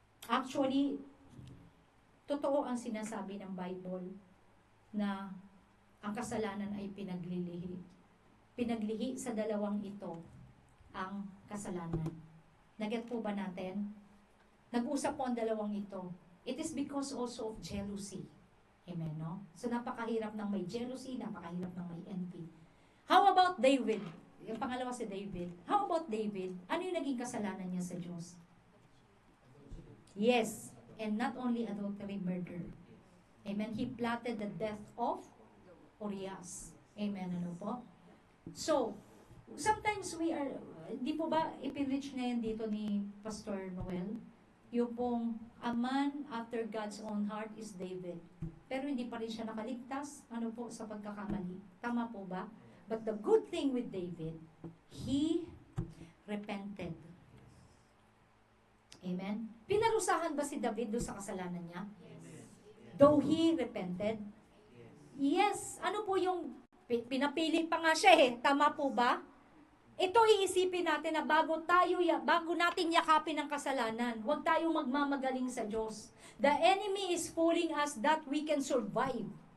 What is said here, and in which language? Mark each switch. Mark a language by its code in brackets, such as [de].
[tl] Actually, totoo ang sinasabi ng Bible na ang kasalanan ay pinaglilihi. Pinaglihi sa dalawang ito ang kasalanan. Naget po ba natin? Nag-usap po ang dalawang ito. [en] It is because also of jealousy. [tl] Amen, no? So, napakahirap ng may jealousy, napakahirap ng may envy. [en] How about David? [tl] Yung pangalawa si David. [en] How about David? [tl] Ano yung naging kasalanan niya sa Diyos? [en] Yes, and not only adultery, murder. Amen. He plotted the death of Urias. Amen, ano po? [tl] So, [en] sometimes we are, [tl] di po ba ipinreach ngayon dito ni Pastor Noel? Yung pong [en] a man after God's own heart is David. [tl] Pero hindi pa rin siya nakaligtas, ano po, sa pagkakamali. Tama po ba? [en] But the good thing with David, he repented. [tl] Amen? Pinarusahan ba si David doon sa kasalanan niya? [en] Though he repented? Yes. [tl] Ano po yung pinapili pa nga siya eh. Tama po ba? Ito iisipin natin na bago nating yakapin ang kasalanan, huwag tayong magmamagaling sa Diyos. [en] The enemy is fooling us that we can survive.